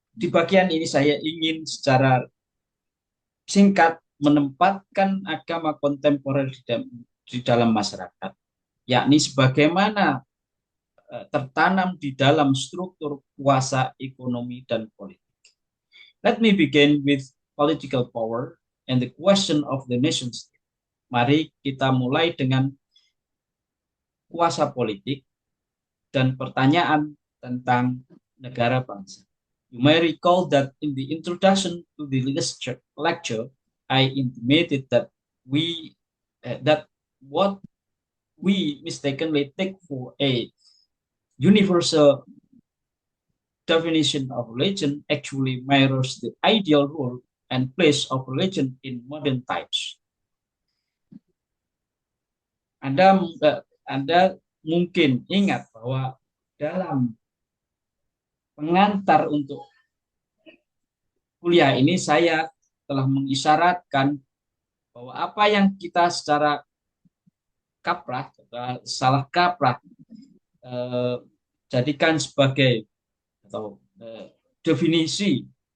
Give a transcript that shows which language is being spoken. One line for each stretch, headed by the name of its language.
Indonesian: di bagian ini saya ingin secara singkat menempatkan agama kontemporer di dalam masyarakat, yakni sebagaimana tertanam di dalam struktur kuasa ekonomi dan politik.
English: Let me begin with political power and the question of the nation state.
Indonesian: Mari kita mulai dengan kuasa politik dan pertanyaan tentang negara bangsa.
English: You may recall that in the introduction to the lecture, I intimated that what we mistakenly take for a universal definition of religion actually mirrors the ideal role and place of religion in modern times.
Indonesian: Anda mungkin ingat bahwa dalam pengantar untuk kuliah ini saya telah mengisyaratkan bahwa apa yang kita secara kaprah, salah kaprah jadikan sebagai atau definisi